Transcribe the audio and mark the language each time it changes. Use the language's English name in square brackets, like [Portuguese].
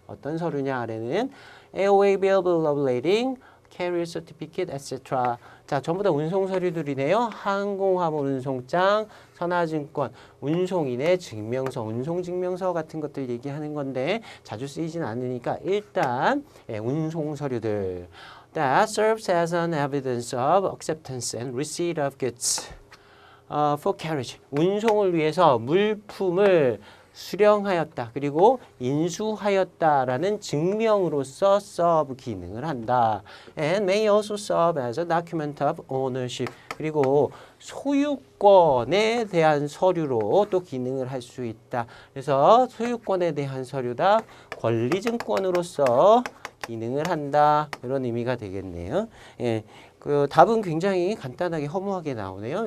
[Korean] 어떤 서류냐? 아래는 [English] airway bill, bill of lading, carrier certificate, etc. [Korean] 자, 전부 다 운송 서류들이네요. 항공화물 운송장, 선화증권, 운송인의 증명서, 운송증명서 같은 것들 얘기하는 건데 자주 쓰이진 않으니까 일단 운송 서류들. [English] That serves as an evidence of acceptance and receipt of goods for carriage. [Korean] 운송을 위해서 물품을 수령하였다. 그리고 인수하였다라는 증명으로서 serve 기능을 한다. [English] And may also serve as a document of ownership. [Korean] 그리고 소유권에 대한 서류로 또 기능을 할 수 있다. 그래서 소유권에 대한 서류다. 권리증권으로서 기능을 한다. 이런 의미가 되겠네요. 예. 그 답은 굉장히 간단하게 허무하게 나오네요.